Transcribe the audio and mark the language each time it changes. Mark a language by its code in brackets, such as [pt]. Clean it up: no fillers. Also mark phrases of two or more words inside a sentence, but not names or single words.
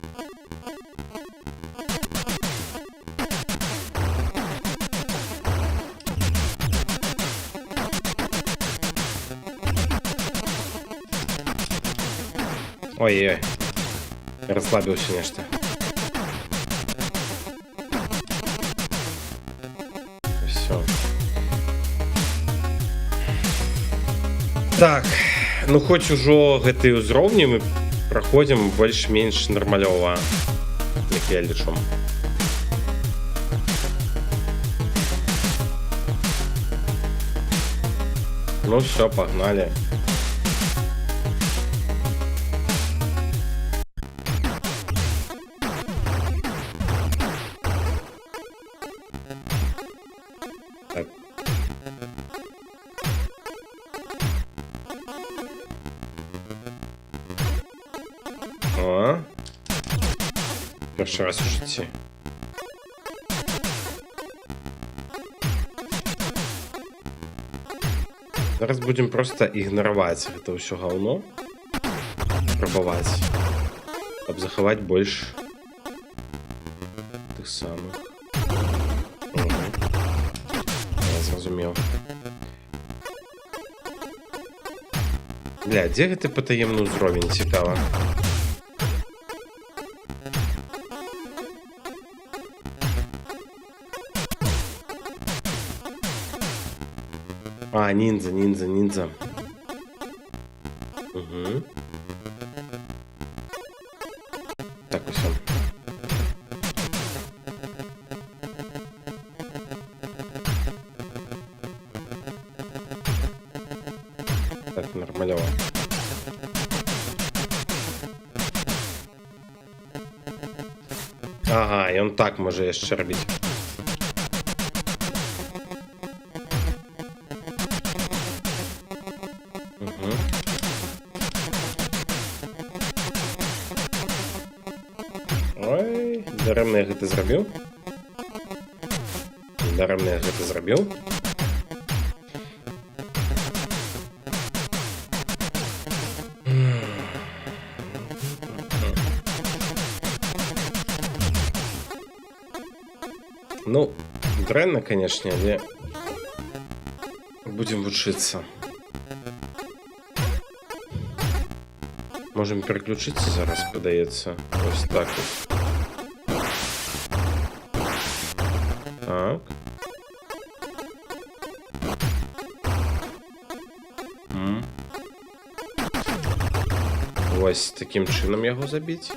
[ru] Ой-ой-ой. Расслабился нечто. Все. [be] Так, ну хоч ужо гэтыя ўзроўні мы праходзім больш-менш нармалёва, як я лічу. [ru] Ну все, погнали. Так. О. [uk] Перший раз у житті. Зараз будем просто ігнорувати [be] гэта ўсё гаўно. Пробаваць. Каб захаваць больш тых самых. Я зразумеў. Бля, дзе гэты патаемны ўзровень, цікава. А, ниндзя. [ru] Угу. Так, все. Так, нормалево. [be] Ага, и он так може яшчэ рабіць. Ой, даремно я гэта зрабіў. Даремно я гэта зрабіў. Ну, дрэнна, конечно, але будем вучыцца. [ru] Можем переключиться зараз, подається. [uk] Ось так от. Так. Ось таким чином його забити.